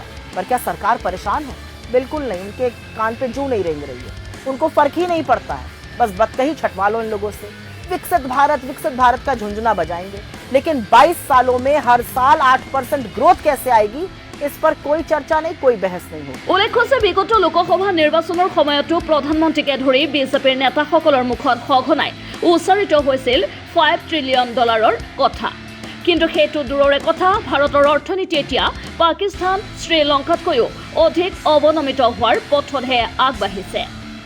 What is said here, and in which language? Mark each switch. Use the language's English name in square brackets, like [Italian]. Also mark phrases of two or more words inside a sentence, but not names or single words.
[Hindi] पर क्या सरकार परेशान है? बिल्कुल नहीं। उनके कान पे जू नहीं रेंग रही है, उनको फर्क ही नहीं पड़ता है। बस बदतही छटवा लो इन लोगों से। विकसित भारत का झुंझुना बजाएंगे, लेकिन 22 सालों में हर साल 8% ग्रोथ कैसे आएगी, इस पर कोई चर्चा नहीं, कोई बहस नहीं होगी। [Assamese] उल्लेख আছে বিগত লোকসভা নিৰ্বাচনৰ সময়তো প্ৰধানমন্ত্ৰীকে ধৰি বিজেপিৰ নেতাসকলৰ মুখত সঘনাই উচ্চাৰিত হৈছিল $5 ট্ৰিলিয়ন কথা। কিন্তু সেইটো দূৰৰে কথা, ভাৰতৰ অৰ্থনীতি এতিয়া পাকিস্তান, শ্ৰীলংকাতকৈও অধিক অৱনমিত হোৱাৰ পথতহে আগবাঢ়িছে।